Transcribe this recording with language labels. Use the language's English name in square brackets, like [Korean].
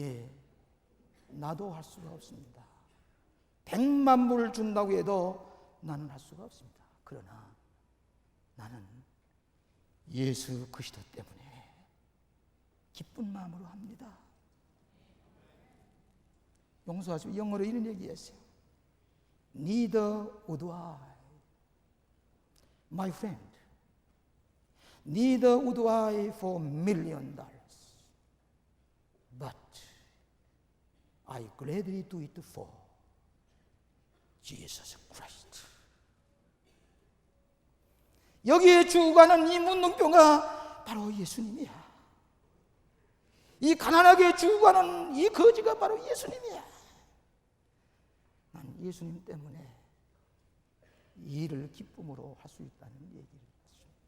[Korean] 예, 나도 할 수가 없습니다. 100만 불을 준다고 해도 나는 할 수가 없습니다. 그러나 나는 예수 그리스도 때문에 기쁜 마음으로 합니다. 용서하시고 영어로 이런 얘기했어요. [English] Neither would I, my friend. Neither would I for $1 million, but I gladly do it for Jesus Christ. [Korean] 여기에 죽어가는 이 문둥병가 바로 예수님이야. 이 가난하게 죽어가는 이 거지가 바로 예수님이야. 난 예수님 때문에 이 일을 기쁨으로 할 수 있다는 얘기를 했습니다.